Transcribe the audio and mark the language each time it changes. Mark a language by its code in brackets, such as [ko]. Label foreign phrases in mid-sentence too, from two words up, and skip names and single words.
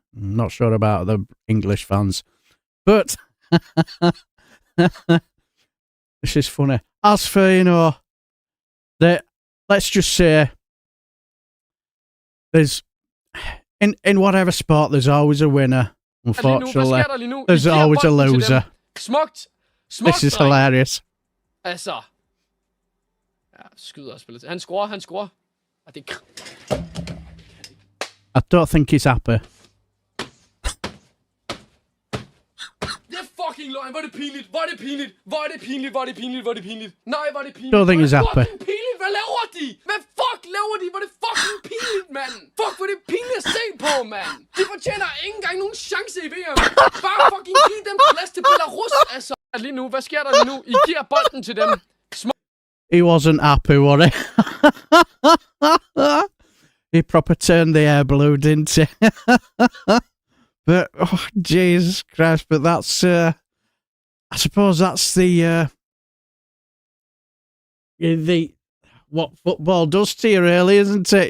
[en] I'm not sure about the English fans, but this is funny. As for, you know, let's just say there's in whatever sport there's always a winner. Unfortunately, there's always a loser. [da] Smukt, [en] This is hilarious. [da] Altså. Ja, skyder og spiller til. Han scorer. Og det [en] I don't think he's happy. [da] Det er fucking løgn. Hvor er det pinligt. Nej, hvor er det pinligt. [en] Don't think he's happy. [da] Fucking pinligt. Hvad laver de? Hvad fuck laver de? Hvor er det fucking pinligt, mand. Fuck, hvor er det pinligt at se på, mand. De fortjener ikke engang nogen chance i VM. Bare fucking giv dem plads til Belarus, altså. Lige nu, hvad sker der lige nu? I giver bolden til dem. [en] He wasn't happy, was he? He proper turned the air blue, didn't he? But, oh, Jesus Christ, but that's, I suppose that's the what football does to you, really, isn't it?